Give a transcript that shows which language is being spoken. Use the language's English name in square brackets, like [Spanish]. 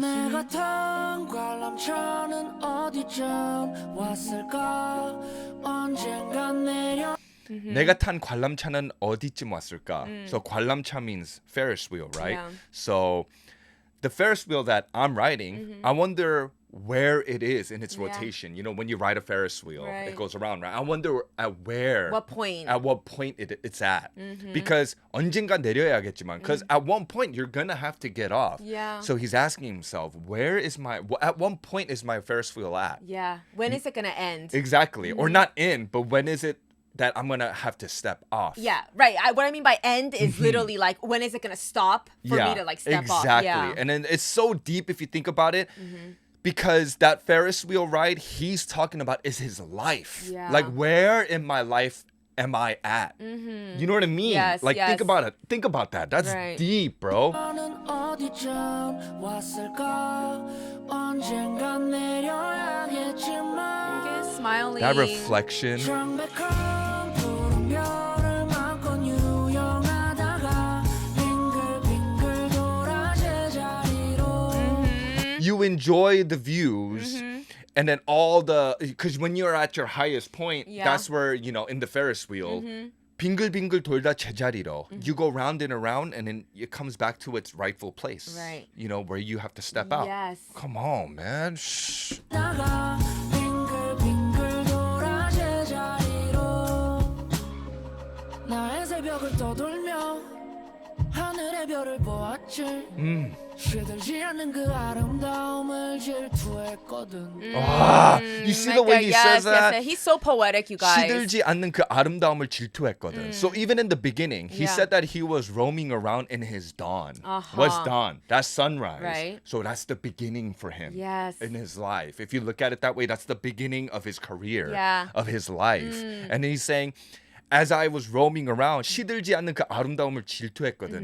[Korean] 내가 탄 관람차는 어디쯤 왔을까 언젠간 내려 내가 탄 관람차는 어디쯤 왔을까? [English] So 관람차 means Ferris wheel, right? Yeah. So the Ferris wheel that I'm riding, I wonder where it is in its Yeah. rotation. You know, when you ride a Ferris wheel, Right. it goes around, right? I wonder at where. What point? At what point it's at. Because [Korean] 언젠가 내려야겠지만, [English] because at one point you're gonna have to get off. Yeah. So he's asking himself, at one point is my Ferris wheel at? Yeah. When is it gonna end? Exactly. Or not in, but when is it that I'm gonna have to step off? Yeah, right. What I mean by end is literally like, when is it gonna stop for me to like step off? exactly. Yeah. And then it's so deep if you think about it. Because that Ferris wheel ride he's talking about is his life. Yeah. Like, where in my life am I at? You know what I mean? Yes, like, yes. think about it. Think about that. That's Right. deep, bro. [Korean] 나는 어디쯤 왔을까 언젠간 내려야겠지만 [English] Smiling. That reflection. [Korean] 창백한 푸른 별을 맘껏 유영하다가 빙글빙글 돌아 제자리로 [English] You enjoy the views. And then because when you're at your highest point, Yeah. that's where, in the Ferris wheel, [Korean] 빙글빙글 돌다 제자리로. [English] You go round and around, and then it comes back to its rightful place. Right. Where you have to step out. Yes. Come on, man. Shh. [Korean] 다가 빙글빙글 돌아 제자리로 나의 새벽을 떠돌며 하늘의 별을 보았지 시들지 않는 그 아름다움을 질투했거든 [English] You see the way he says that? Yes. He's so poetic, you guys. [Korean] 시들지 않는 그 아름다움을 질투했거든. [English] So even in the beginning, he Yeah. said that he was roaming around in his dawn. What's dawn? That's sunrise. Right. So that's the beginning for him. Yes. In his life. If you look at it that way, that's the beginning of his career. Yeah. Of his life. And he's saying, as I was roaming around, [Korean] 시들지 않는 그 아름다움을 질투했거든.